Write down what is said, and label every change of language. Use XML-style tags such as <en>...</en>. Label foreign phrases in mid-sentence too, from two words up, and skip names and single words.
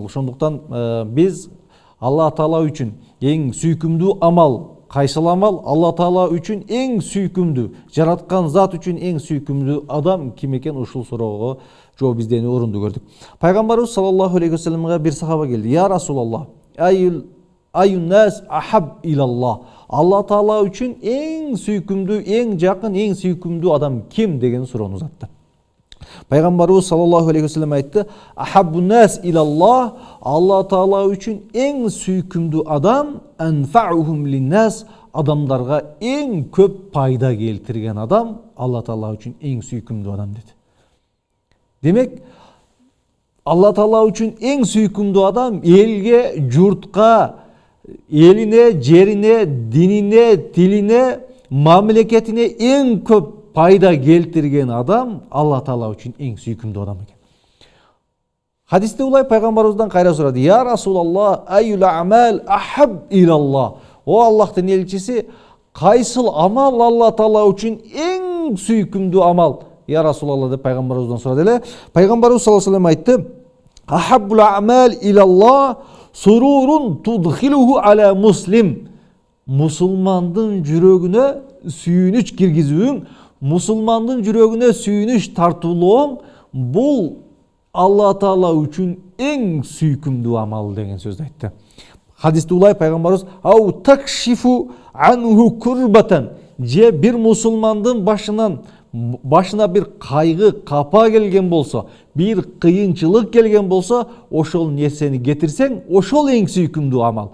<ky>Ошондуктан биз Алла Таала үчүн эң сүйкүмдүү амал кайсыл амал, Алла Таала үчүн эң сүйкүмдүү, жараткан зат үчүн эң сүйкүмдүү адам ким экен, ушул суроого жооп издөөөнү орундуу көрдүк. Пайгамбарыбыз</ky> <ar>صلى الله عليه وسلم</ar> <ky>бир сахаба келди.</ky> <ar>يا رسول الله، أي الناس أحب إلى الله,</ar> <ky>Алла Таала үчүн эң сүйкүмдүү, эң жакын, эң сүйкүмдүү адам ким деген суроону узатты. Пайгамбарыбыз</ky> <ar>صلى الله عليه وسلم</ar> <ky>айтты:</ky> <ar>أحب الناس إلى الله,</ar> <ky>Алла Таала үчүн эң сүйкүмдүү адам</ky> <ar>أنفعهم للناس,</ar> <ky>адамдарга эң көп пайда келтирген адам Алла Таала үчүн эң сүйкүмдүү адам деди. Демек, Алла Таала үчүн эң сүйкүмдүү адам элге, журтка, элине, жерине, динине, тилине, мамлекетине эң көп пайда келтирген адам Алла Таала үчүн эң сүйкүмдүү адам экен. Хадисте улай пайгамбарыбыздан кайра сурады.</ky> <ar>يا رسول الله، أي الأعمال أحب إلى الله.</ar> <ky>О Аллахтын элчиси, кайсыл амал Алла Таала үчүн эң сүйкүмдүү амал?</ky> <ar>يا رسول الله</ar> <ky>деп пайгамбарыбыздан сурады эле. Пайгамбарыбыз</ky> <ar>صلى الله عليه وسلم</ar> <ky>айтты:</ky> <ar>أحب الأعمال إلى الله سرور تدخله على مسلم.</ar> <ky>Мусулмандын жүрөгүнө сүйүнүч киргизүүң, мусулмандын жүрөгүнө сүйүнүч тартуулооң, бул Алла Таала үчүн эң сүйкүмдүү амал деген сөздү айтты. Хадисте улай пайгамбарыбыз:</ky> <ar>أو تكشف عنه كربة,</ar> <ky>же бир мусулмандын башына бир кайгы, капа келген болсо, бир кыйынчылык келген болсо, ошол нерсени кетирсең, ошол эң сүйкүмдүү амал.</ky>